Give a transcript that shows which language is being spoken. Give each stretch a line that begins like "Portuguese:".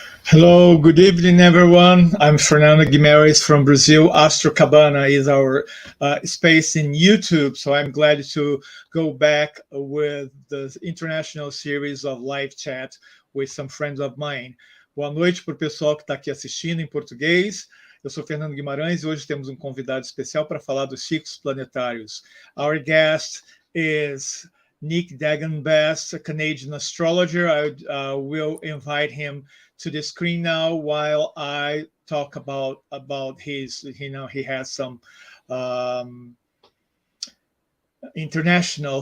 English: Hello, good evening, everyone. I'm Fernando Guimarães from Brazil. astrokabana is our space in YouTube, so I'm glad to go back with the international series of live chat with some friends of mine.
Portuguese: Boa noite para o pessoal que está aqui assistindo em português. Eu sou Fernando Guimarães e hoje temos um convidado especial para falar dos ciclos planetários.
English: Our guest is Nick Dagan, a Canadian astrologer. I will invite him to the screen now while I talk about his, he has some international.